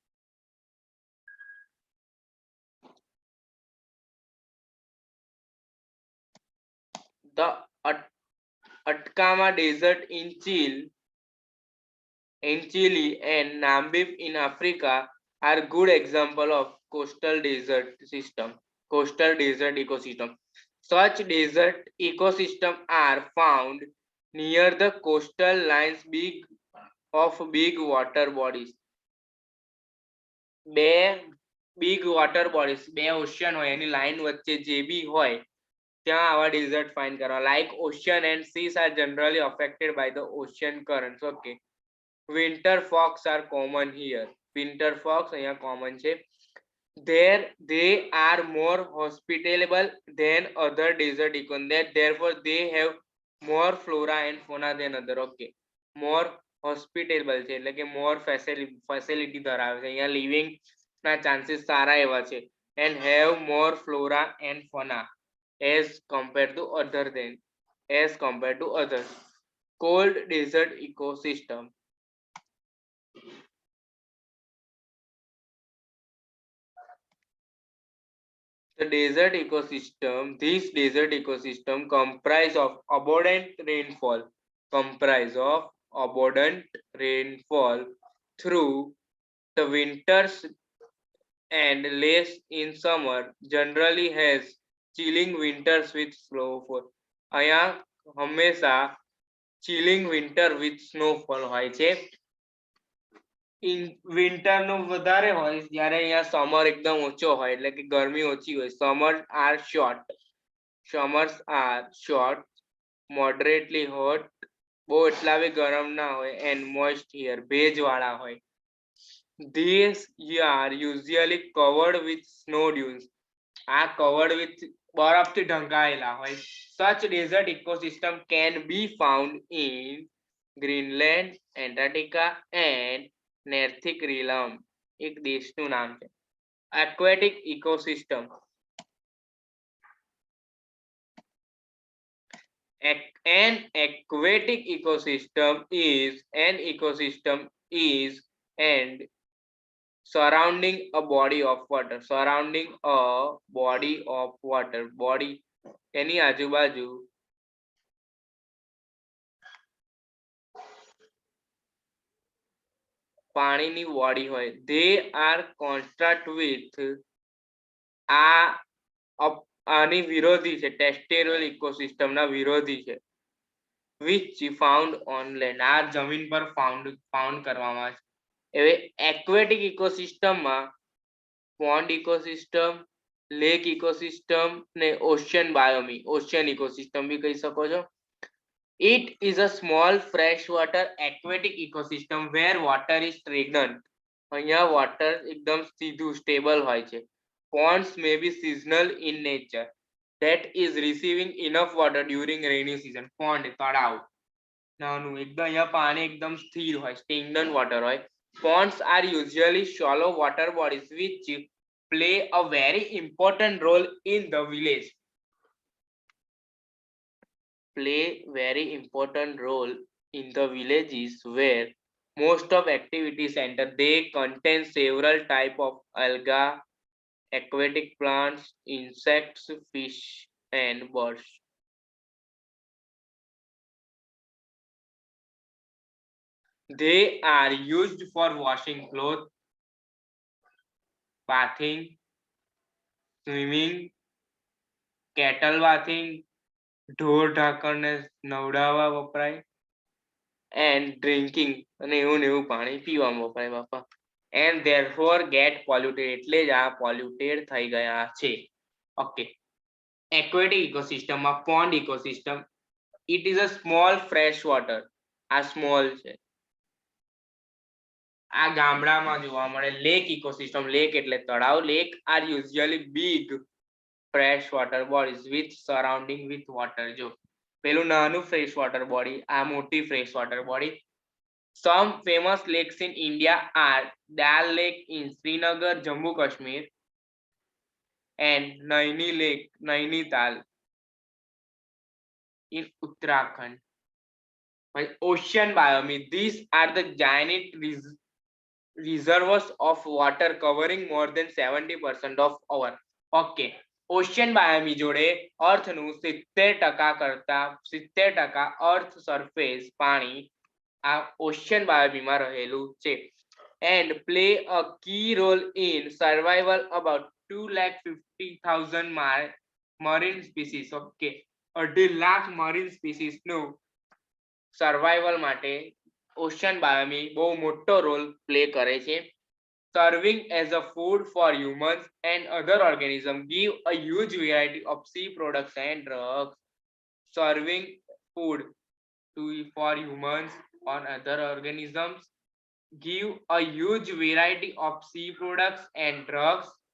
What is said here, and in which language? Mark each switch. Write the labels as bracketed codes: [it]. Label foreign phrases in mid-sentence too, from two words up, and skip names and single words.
[en] The Atacama Desert in Chile and Namib in Africa are good example of coastal desert ecosystem. Such desert ecosystems are found near the coastal lines of big water bodies. [gu] બે [en] big water bodies, [gu] બે ઓશિયન હોય એની લાઈન વચ્ચે જે બી હોય ત્યાં આવા [en] desert find [gu] કરવા. [en] like ocean and seas are generally affected by the ocean currents. okay, winter fox are common here. winter fox [gu] અહીંયા કોમન છે. [en] There they are more hospitable than other desert ecosystem. Therefore they have more flora and fauna than other. [gu] Okay, [en] more hospitable [gu] છે એટલે કે [en] more facility [gu] ધરાવે છે, અહીંયા living ના chances સારા એવા છે, [en] and have more flora and fauna as compared to others. Cold desert ecosystem. This desert ecosystem comprise of abundant rainfall through the winters and less in summer. Generally has chilling winters with snowfall. [gu] અહીંયા હંમેશા [en] chilling winter with snowfall [gu] હોય છે. વિન્ટર નો વધારે હોય જ્યારે અહીંયા સમર એકદમ ઓછો હોય એટલે કે ગરમી ઓછી હોય. [en] Summers are short, moderately hot, [gu] બહુ એટલા બી ગરમ ના હોય, [en] and moist here, [gu] ભેજવાળા હોય. [en] These are usually covered with snow dunes. [gu] આ [en] covered with [gu] બરફથી ઢંકાયેલા હોય. [en] Such desert ecosystem can be found in Greenland, Antarctica and Nearctic realm. [gu] એક દેશનું નામ છે. [en] Aquatic ecosystem. An aquatic ecosystem is an ecosystem is and surrounding a body of water. [gu] Body એની આજુબાજુ પાણીની બોડી હોય. [en] They are construct with [gu] આની વિરોધી છે, [en] terrestrial ecosystem [gu] ના વિરોધી છે. [en] which found on land. [gu] આ જમીન પર ફાઉન્ડ કરવામાં છે. હવે [en] aquatic ecosystemમાં pond ecosystem, lake ecosystem [gu] ને [en] ocean ecosystem [gu] બી કહી શકો છો. [en] It is a small freshwater aquatic ecosystem where water is stagnant. [gu] અહીંયા વોટર એકદમ સીધું સ્ટેબલ હોય છે. [en] Ponds may be seasonal in nature, that is receiving enough water during rainy season. [gu] Pond તળાવ નાનું એકદમ, અહીંયા પાણી એકદમ સ્થિર હોય, [en] stagnant water [gu] હોય. [en] Ponds are usually shallow water bodies which play a very important role in the village. Where most of activities center. They contain several type of algae, aquatic plants, insects, fish and birds. They are used for washing clothes, bathing, swimming, cattle bathing, [gu] ઢોર ઢાંકણને નવડાવવા વપરાય, [en] and drinking [gu] અને એવું ને એવું પાણી પીવામાં વપરાય બાપા. [en] And therefore get polluted, [gu] એટલે જ આ પોલ્યુટેડ થઈ ગયા છે. ઓકે, [en] aquatic ecosystem માં pond ecosystem, it is a small fresh water. [gu] આ small છે, આ ગામડામાં જોવા મળે. [en] lake ecosystem, lake [gu] એટલે તળાવ. [en] lake are usually big fresh water bodies with surrounding with water. [gu] જો પેલું નાનું [en] fresh water body, [gu] આ મોટી [en] fresh water body. Some famous lakes in India are Dal Lake in Srinagar, Jammu Kashmir, and Naini Lake, Nainital in Uttarakhand. Ocean biome, these are the giant reservoirs of water covering more than 70% of our. [gu] Okay, [en] ocean biome [gu] જોડે અર્થનું 70% કરતા 70% [en] earth surface [gu] પાણી આ [en] ocean biomeમાં [gu] રહેલું છે. [en] And play a key role in survival about 250,000 marine species. [gu] Okay, 2.5 લાખ [en] marine species [gu] નું સર્વાઈવલ માટે [en] ocean biome [gu] બહુ મોટો [en] role play [gu] કરે છે. [en] serving as a food for humans and other organisms, give a huge variety of sea products and drugs. Serving food for humans or other organisms, give a huge variety of sea products and drugs.